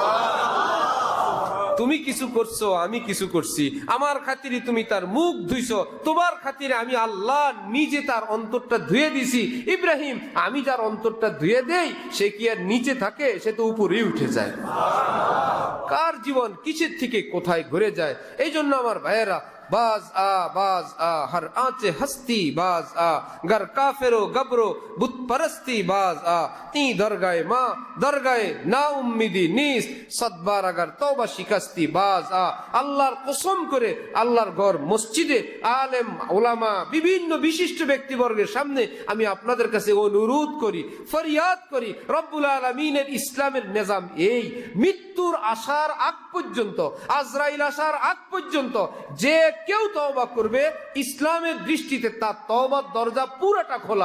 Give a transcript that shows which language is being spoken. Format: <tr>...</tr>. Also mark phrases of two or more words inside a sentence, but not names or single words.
<bn>তুমি কিছু করছো, আমি কিছু করছি, আমার খাতিরে তুমি তার মুখ ধুইছো, তোমার খাতিরে আমি আল্লাহ নিজে তার অন্তরটা ধুয়ে দিছি। ইব্রাহিম, আমি যার অন্তরটা ধুয়ে দেই সে কি আর নিচে থাকে? সে তো উপরেই উঠে যায়। কার জীবন কিসের থেকে কোথায় ঘুরে যায়। এই জন্য আমার ভাইয়েরা,</bn> <fa>باز آ هر آنچه هستی باز آ گر کافر و گبر و بت پرستی باز آ تی درگه ما درگه نا امیدی نیست صدبار اگر توبه شکستی باز آ</fa> <bn>আল্লাহর কসম করে আল্লাহর ঘর মসজিদে আলেম ওলামা বিভিন্ন বিশিষ্ট ব্যক্তিবর্গের সামনে আমি আপনাদের কাছে অনুরোধ করি, ফরিয়াদ করি, রব্বুল আলামিনের ইসলামের নিজাম এই মৃত্যুর আসার আগ পর্যন্ত, আজরাইল আসার আগ পর্যন্ত যে কেউ তওবা করবে ইসলামের দৃষ্টিতে তার তওবার দরজা পুরোটা খোলা।</bn>